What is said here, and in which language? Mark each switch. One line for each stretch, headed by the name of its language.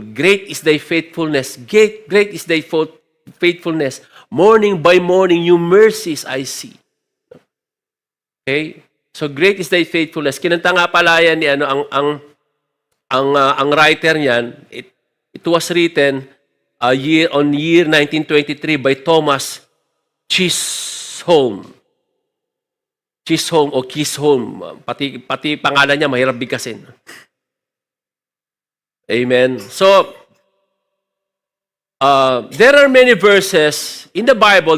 English: Great is thy faithfulness. Great is thy faithfulness. Morning by morning, new mercies I see. Okay? So great is thy faithfulness.
Filipino: Kinanta nga pala yan ni ang writer niyan.
English: It was written year 1923 by Thomas Chisholm.
Filipino: Chisholm o Chisholm. Pati pangalan niya mahirap bigkasin.
English: Amen. So, there are many verses in the Bible.